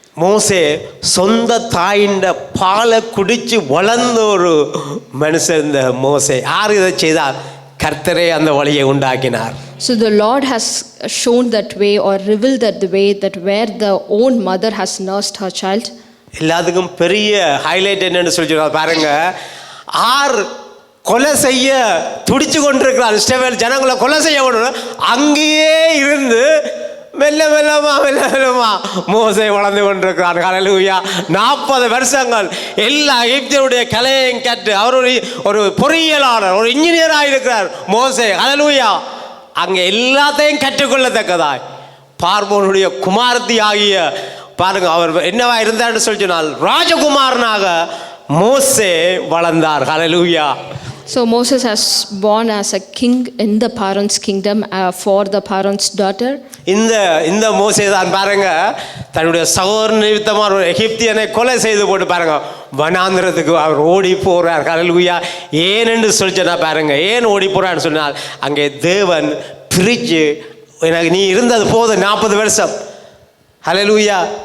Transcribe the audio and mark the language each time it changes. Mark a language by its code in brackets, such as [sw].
[ta] மோசே சொந்த தாயின் பாலை குடிச்சு வளர்ந்த ஒரு மனுஷன் இந்த மோசே. யார் இதை செய்தார்? கர்த்தரே அந்த வழியை உண்டாக்கினார். [en] So the Lord has shown that way or revealed that the way that where the own mother has nursed her child. [ta] எல்லாத்துக்கும் பெரிய ஹைலைட் என்னன்னு சொல்லி பாருங்க, ஆர் கொலை செய்ய துடிச்சு கொண்டிருக்கிறார், இஸ்ரவேல் ஜனங்களை கொலை செய்ய கொண்டு அங்கேயே இருந்து மெல்ல மெல்லமா மோசே வளர்ந்து கொண்டிருக்கிறார். ஹல்லேலூயா. 40 வருஷங்கள் எல்லா எகிப்தியருடைய கலையையும் கற்று அவர் ஒரு பொறியியலாளர், ஒரு இன்ஜினியராக இருக்கிறார் மோசே. ஹல்லேலூயா. அங்கே எல்லாத்தையும் கற்றுக்கொள்ளத்தக்கதாய் பார்வோனுடைய குமாரத்தி ஆகிய பாருங்க, அவர் என்னவா இருந்தார்னு சொல்லி சொன்னால் ராஜகுமாரனாக மோசே வளர்ந்தார். ஹல்லேலூயா. [en] So Moses has born as a king in the Pharaoh's kingdom for the Pharaoh's daughter. [ta] இந்த மோசே தான் பாருங்க தன்னுடைய சகோதர நிமித்தமாக ஒரு எகிப்தியனை கொலை செய்து போட்டு பாருங்க வனாந்திரத்துக்கு அவர் ஓடி போறார். ஹல்லேலூயா. ஏன் என்று சொல்லிச்சா பாருங்க, ஏன் ஓடி போறான்னு சொன்னால் அங்கே தேவன் பிரிச்சு, எனக்கு நீ இருந்தது போதும் 40 வருஷம். ஹல்லேலூயா.